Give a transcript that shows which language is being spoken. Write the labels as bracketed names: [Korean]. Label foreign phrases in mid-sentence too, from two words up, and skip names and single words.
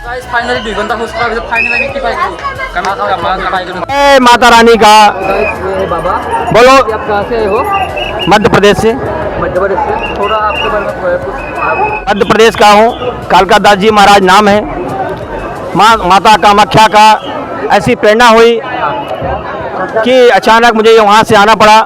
[Assamese] ফাইনালি 2 ঘণ্টা খোজ কঢ়াৰ পিছত ফাইনালি আমি কি পাইছোঁ কামাখ্যা মা পাই গ'লোঁ। [Hindi] जय माता रानी का बाबा बोलो। आप कहाँ से आए हो? मध्य प्रदेश से मध्य प्रदेश से। थोड़ा आपके बारे में कुछ मध्य प्रदेश का हूँ। कालका दास जी महाराज नाम है। माता कामाख्या का ऐसी प्रेरणा हुई कि अचानक मुझे वहाँ से आना पड़ा।